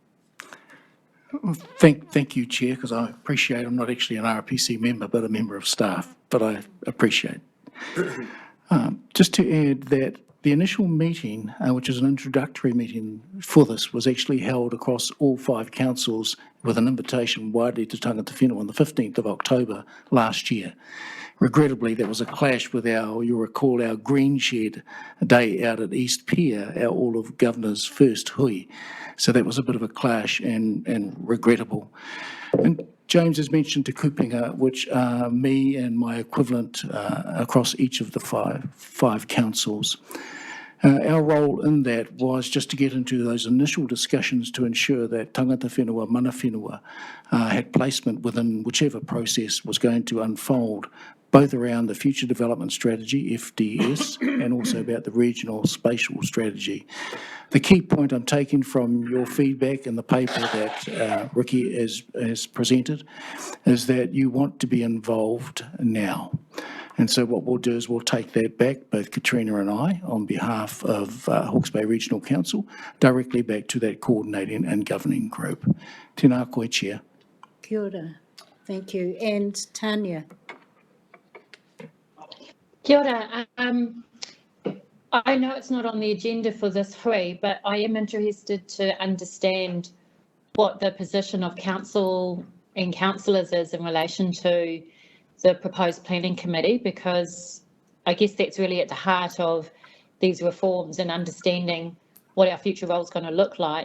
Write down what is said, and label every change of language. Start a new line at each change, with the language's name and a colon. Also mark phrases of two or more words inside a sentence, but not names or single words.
English: Thank you, Chair, because I appreciate I'm not actually an RPC member, but a member of staff, but I appreciate. Just to add that the initial meeting, which is an introductory meeting for this, was actually held across all 5 councils with an invitation widely to
Māori: tangata whenua
English: on the 15th of October last year. Regrettably, that was a clash with you'll recall, our Green Shed day out at East Pier, our all of Governor's first hui. So that was a bit of a clash and regrettable. And James has mentioned Te Kupinga, which are me and my equivalent across each of the five councils. Our role in that was just to get into those initial discussions to ensure that
Māori: tangata whenua, mana whenua,
English: had placement within whichever process was going to unfold, both around the future development strategy, FDS, and also about the regional spatial strategy. The key point I'm taking from your feedback in the paper that Ricky has presented is that you want to be involved now. And so what we'll do is we'll take that back, both Katrina and I, on behalf of Hawke's Bay Regional Council, directly back to that coordinating and governing group.
Māori: Tēnā koe,
English: Chair.
Māori: Kia ora.
English: Thank you. And Tanya.
Māori: Kia ora.
English: I know it's not on the agenda for this hui, but I am interested to understand what the position of council and councillors is in relation to the proposed planning committee, because I guess that's really at the heart of these reforms and understanding what our future role is going to look like.